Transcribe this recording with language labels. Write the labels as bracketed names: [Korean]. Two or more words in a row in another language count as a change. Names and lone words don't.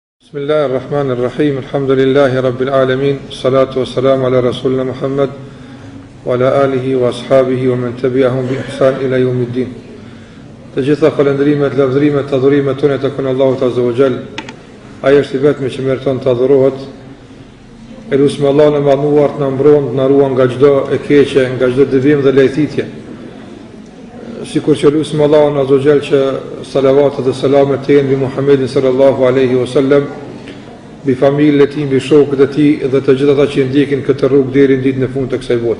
[Arabic] بسم الله الرحمن الرحيم. الحمد لله رب العالمين. الصلاة والسلام على رسولنا محمد وعلى آله وأصحابه ومن تبعهم بإحسان إلى يوم الدين. [Albanian] Të gjitha falëndrimet, lavdërimet, adhurimet tona tek Allahu [Arabic] عز وجل. [Albanian] Ai është i vetmi që meriton të adhurohet. Elusme Allahun e madhnuar të na mbron, të na ruan nga çdo e keqe, nga çdo devijim dhe lejthitje. Sikur që lusme Allahun [Arabic] عز وجل [Albanian] që salavatet dhe selamet të jenë mbi Muhammedin [Arabic] صلى الله عليه وسلم, [Albanian] mbi familjen e tij, mbi shokët e tij dhe të gjithë ata që ndjekin këtë rrugë deri në ditën e fundit të kësaj bote.